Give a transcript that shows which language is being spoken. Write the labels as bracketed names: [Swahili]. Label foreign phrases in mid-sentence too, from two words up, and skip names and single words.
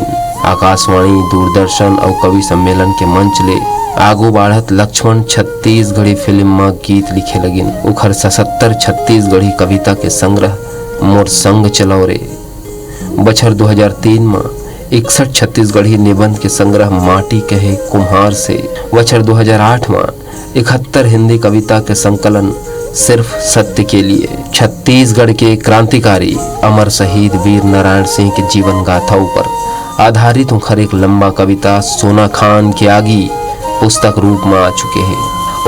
[Chhattisgarhi] आकाशवाणी, दूरदर्शन और कवि सम्मेलन के मंच ले आगू बढ़त लक्ष्मण छत्तीसगढ़ी फिल्म में गीत लिखे लगिन। उखर 77 छत्तीसगढ़ी कविता के संग्रह मोर संग चलाओ रे। बछर 2003 में 61 छत्तीसगढ़ी निबंध के संग्रह माटी कहे कुम्हार से। बछर 2008 में 71 हिंदी कविता के संकलन सिर्फ सत्य के लिए। छत्तीसगढ़ के क्रांतिकारी अमर शहीद वीर नारायण सिंह के जीवन गाथाओं पर आधारित उखर एक लंबा कविता सोना खान की आगी पुस्तक रूप में आ चुके हैं।